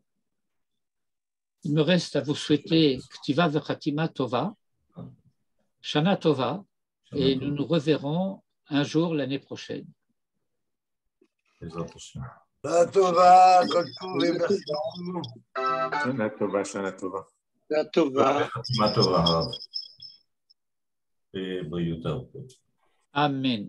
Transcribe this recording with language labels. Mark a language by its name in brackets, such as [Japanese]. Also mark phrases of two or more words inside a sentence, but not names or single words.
[French] Il me reste à vous souhaiter [Hebrew] כתיבה וחתימה טובה, שנה טובה, [French] et nous nous reverrons un jour l'année prochaine. [Hebrew] שנה טובה, כל טוב, [French] et merci beaucoup. [Hebrew] שנה טובה, שנה טובה. שנה טובה. שנה טובה. Et Briouta. Amen.